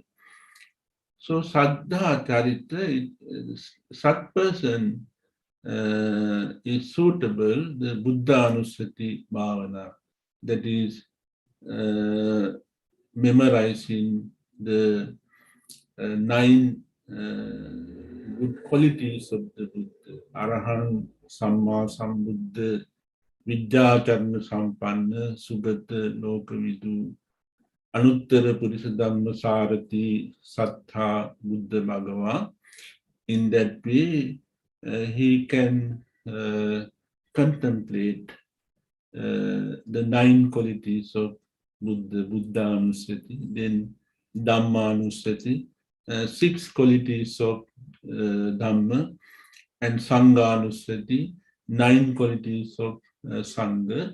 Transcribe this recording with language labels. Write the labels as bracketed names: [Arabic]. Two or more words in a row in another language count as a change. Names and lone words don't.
[English] So [Pali] Saddha Charita, [English] such person is suitable, the [Pali] Buddha Anusati Bhavana, [English] that is memorizing the 9 good qualities of the Buddha, [Pali] Arahant, Samma Sambuddha, Vidyacharana Sampanna, Sugata Lokavidu, Anuttara Purisa Dhamma Sarati, Sattha Buddha Bhagava. [English] In that way, he can contemplate the 9 qualities of Buddha, [Pali] Buddha Anusati, [English] then [Pali] Dhamma Anusati, [English] 6 qualities of Dhamma, and [Pali] Sangha Anusati, [English] 9 qualities of Sangha.